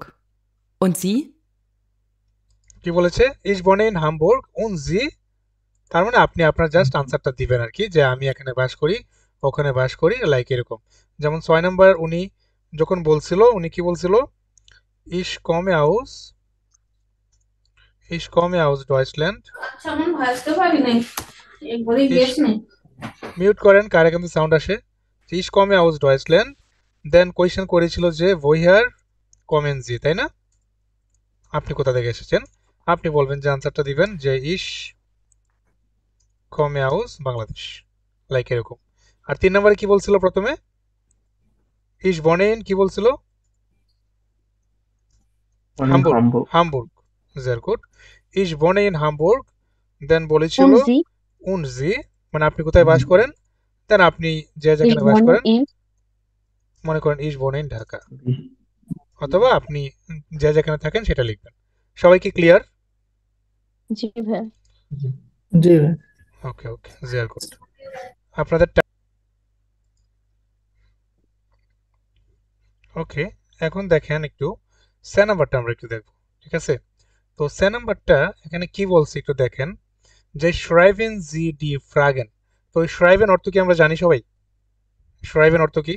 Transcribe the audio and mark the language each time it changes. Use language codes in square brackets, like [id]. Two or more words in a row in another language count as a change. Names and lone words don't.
[de] Und Sie? [bn] কি বলেছে, [de] ich wohne in Hamburg und Sie, [bn] তার মানে আপনি আপনার জাস্ট আনসারটা দিবেন আর কি, যে আমি এখানে বাস করি, ওখানে বাস করি, লাইক এরকম। যেমন 6 নম্বর উনি যখন বলছিল, উনি কি বলছিল, [de] ich komme aus Deutschland, [bn] মিউট করেন কারে কিন্তু সাউন্ড আসে। [de] ich komme aus Deutschland, [bn] দেন কোয়েশ্চেন করেছিল যে [de] woher kommen Sie, [bn] তাই না? আপনি কোথা থেকে এসেছেন, আপনি বলবেন যে আনসারটা দিবেন যে [de] ich komme aus [bn] বাংলাদেশ, লাইক এরকম। আর 3 নম্বরে কি বলছিল প্রথমে, [de] ich wohne in, [bn] কি বলছিল, হামবুর্গ, [de] sehr gut, ich wohne in Hamburg, [bn] দেন বলেছিল [de] Und Sie? und Sie, [bn] মানে আপনি কোথায় বাস করেন, দেন আপনি যে [de] Ich [bn] যেখানে বাস [de] wohne [bn] করেন, [de] in. [bn] মনে করেন [de] ich wohne in [bn] ঢাকা, অথবা আপনি যে যেখানে থাকেন সেটা লিখবেন। সবাই কি ক্লিয়ার? জি ভাইয়া। জি ভাই। ওকে ওকে, [de] sehr gut। [bn] আপনাদের ওকে, এখন দেখেন একটু সে নাম্বারটা আমরা একটু দেখব, ঠিক আছে? তো সে নাম্বারটা এখানে কি বলছে একটু দেখেন, যে [de] schreiben Sie die Fragen, [bn] তো schreiben অর্থ কি আমরা জানি সবাই, schreiben অর্থ কি,